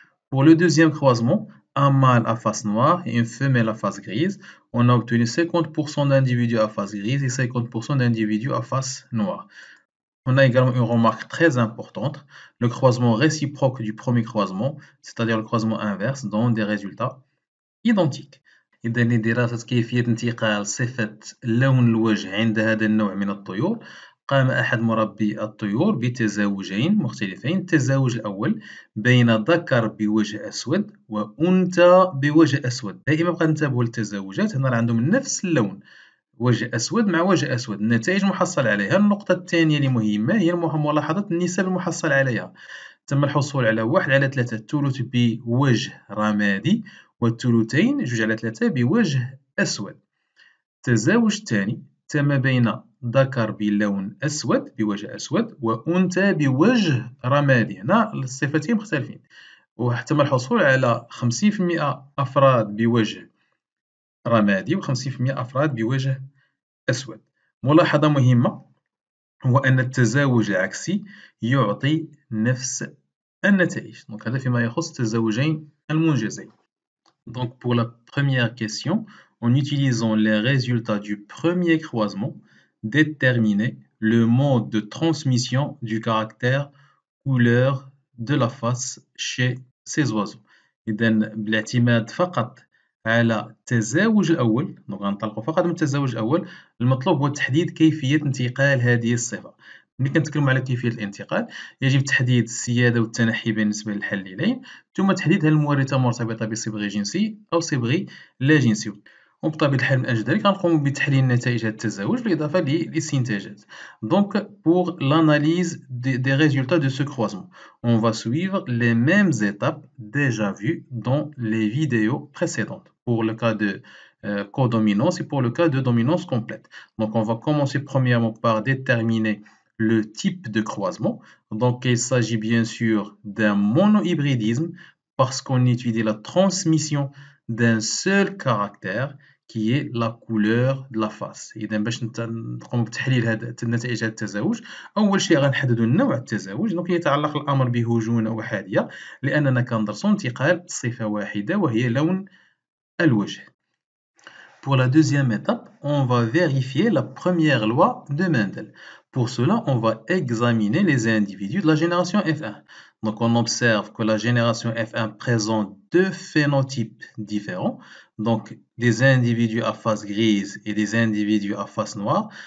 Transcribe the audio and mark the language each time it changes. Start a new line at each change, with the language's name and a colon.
French: Pour le deuxième croisement, un mâle à face noire et une femelle à face grise, on a obtenu 50% d'individus à face grise et 50% d'individus à face noire. On a également une remarque très importante, le croisement réciproque du premier croisement, c'est-à-dire le croisement inverse, donne des résultats identiques.
Arabic: إذا لدراسة كيفية انتقال صفة لون الوجه عند هذا النوع من الطيور، قام أحد مربي الطيور بتزاوجين مختلفين. التزاوج الأول بين ذكر بوجه أسود وأنثى بوجه أسود. دائما بقى ننتبهوا للتزاوجات، هنا عندهم نفس اللون، وجه أسود مع وجه أسود. النتائج محصل عليها. النقطة الثانية اللي مهمة هي ملاحظة النسب المحصل عليها. تم الحصول على 1/3 الثلث بوجه رمادي والثلثين 2/3 بوجه أسود. التزاوج الثاني تم بين ذكر بلون أسود بوجه أسود وأنثى بوجه رمادي. هنا الصفتين مختلفين. وتم الحصول على 50% أفراد بوجه رمادي و50% أفراد بوجه أسود. ملاحظة مهمة هو أن التزاوج العكسي يعطي نفس النتائج. Donc هذا فيما يخص التزاوجين المنجزين.
French: Donc pour la première question, en utilisant les résultats du premier croisement, déterminer le mode de transmission du caractère couleur de la face chez ces oiseaux.
Arabic: إذا بالاعتماد فقط على التزاوج الأول، دونك غنطلقوا فقط من التزاوج الأول، المطلوب هو تحديد كيفية انتقال هذه الصفة. ملي كنتكلموا على كيفية الانتقال، يجب تحديد السيادة والتنحي بالنسبة للحليلين، ثم تحديد هل المورثة مرتبطة بصبغ جنسي أو صبغ لا جنسي. وبطبيعة الحال من أجل ذلك غنقوم بتحليل نتائج هذا التزاوج بالإضافة للاستنتاجات.
French: Donc pour l'analyse des résultats de ce croisement, on va suivre les mêmes étapes déjà vues dans les vidéos précédentes pour le cas de codominance et pour le cas de dominance complète. Donc on va commencer premièrement par déterminer le type de croisement. Donc il s'agit bien sûr d'un monohybridisme parce qu'on étudie la transmission d'un seul caractère qui est la couleur de la face.
Arabic: إذا باش نقوم بتحليل هذه النتائج هذا التزاوج، أول شيء غنحددوا نوع التزاوج. دونك يتعلق الأمر بهجونة أحادية لأننا كندرسوا انتقال صفة واحدة وهي لون الوجه.
French: Pour la deuxième étape, on va vérifier la première loi de Mendel. Pour cela, on va examiner les individus de la génération F1. Donc, on observe que la génération F1 présente deux phénotypes différents. Donc, des individus à face grise et des individus à face noire.